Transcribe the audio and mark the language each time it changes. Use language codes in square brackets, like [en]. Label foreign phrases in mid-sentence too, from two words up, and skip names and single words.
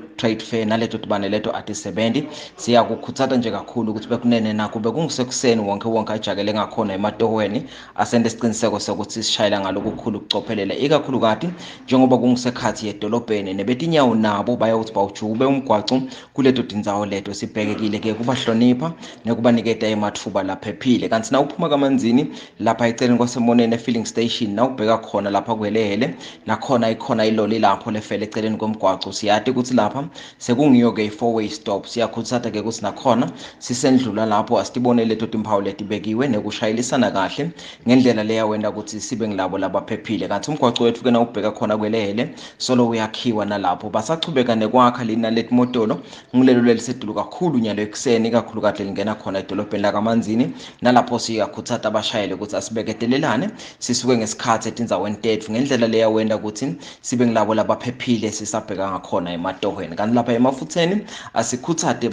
[ss] Trade Fair naleto tibane leto ati 70 siyakukhutsata nje kakhulu ukuthi bekunene nakho bekungusekuseni wonke ajakele ngakhona ematohweni asende isiqiniseko sokuthi sishayela ngalokukhulu ukucophelela ikakhulukati njengoba kungusekhathi yedolobheni nebetinyawo nabo bayawuthi bawujube umgwaco kuleto tindzawo leto sibhekekile ke kubahlonipha nekubaniketa emathuba laphephile kanti na uphuma kamanzini lapha eceleni kwasemonene [en] filling station [ss] na ubheka khona lapha kwelehele nakhona ikhona iloli lapho lefele eceleni komgwaco siyade ukuthi lapha sekungiyo ke i- [en] 4-way stop [ss] siyakhutsata ke ukuthi nakhona sisendlula lapho asitibone leto timphawu letibekiwe nekushayelisana kahle ngendlela leya wenda ukuthi sibe ngilabo labaphephile kanti umgwaco wethu ke na ubheka khona kwelehele solo uyakhiwa nalapho basachubeka nekwakha lina letimotolo ngilelo lelisedulu kakhulu nyalo ekseni ikakhulukati lingena khona edolobheni lakamanzini nalapho siyakhutsata abashayeli ukuthi asibeketelelane sisuke ngesikhathi etindzaweni tethu ngendlela leya wenda ukuthi sibe ngilabo labaphephile sisabheka ngakhona ematohweni kanti lapha emafutheni asikhutsate